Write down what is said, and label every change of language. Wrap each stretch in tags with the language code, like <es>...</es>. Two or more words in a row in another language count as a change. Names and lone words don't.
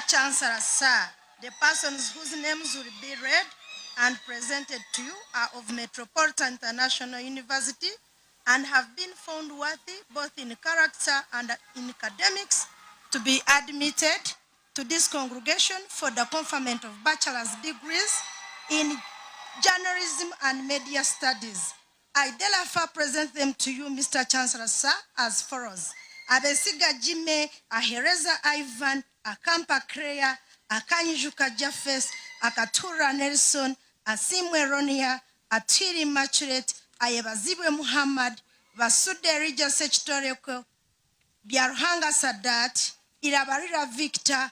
<en>Chancellor, sir, the persons whose names will be read and presented to you are of Metropolitan International University and have been found worthy both in character and in academics to be admitted to this congregation for the conferment of bachelor's degrees in journalism and media studies. I therefore present them to you, Mr. Chancellor, sir, as follows. Abesiga Jime, Ahereza Ivan, Akampa Kreya, Akanyijuka Jaffes, Akatura Nelson, Asimwe Ronia, Atiri Machuret, Ayebazibwe Muhammad, Vasude Rija Sechitoreko, Biarhanga Sadat, Irabarira Victor,</en>